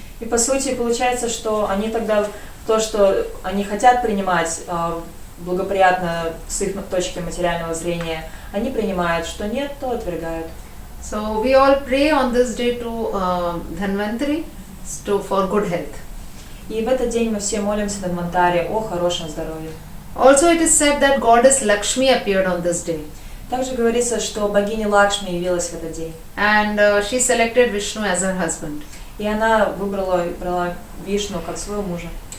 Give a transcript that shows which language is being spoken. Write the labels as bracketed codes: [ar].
[ru] И по сути получается, что они тогда то, что они хотят принимать благоприятно с их точки материального зрения, они принимают, что нет, то отвергают. [en] So we all pray on this day to Dhanvantari for good health. [ru] И в этот день мы все молимся Дhanvantari о хорошем здоровье. [en] Also it is said that goddess Lakshmi appeared on this day. [ru] Также говорится, что богиня Лакшми явилась в этот день. [en] And she selected Vishnu as her husband. [ru] И она брала Вишну как своего мужа.